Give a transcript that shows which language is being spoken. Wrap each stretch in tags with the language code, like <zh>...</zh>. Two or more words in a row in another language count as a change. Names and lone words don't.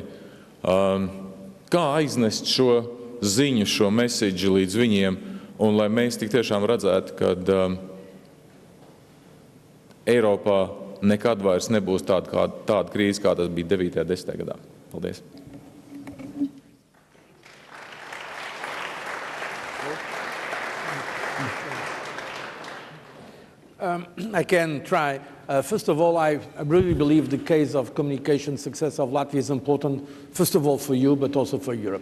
<lv>Kā aiznest šo ziņu, šo mesidžu līdz viņiem, un lai mēs tik tiešām redzētu, ka Eiropā nekad vairs nebūs tāda krīze, kā tas bija 9. un 10. gadā. Paldies!</lv> <en>I can try. First of all, I really believe the case of communication success of Latvia is important, first of all for you, but also for Europe.</en>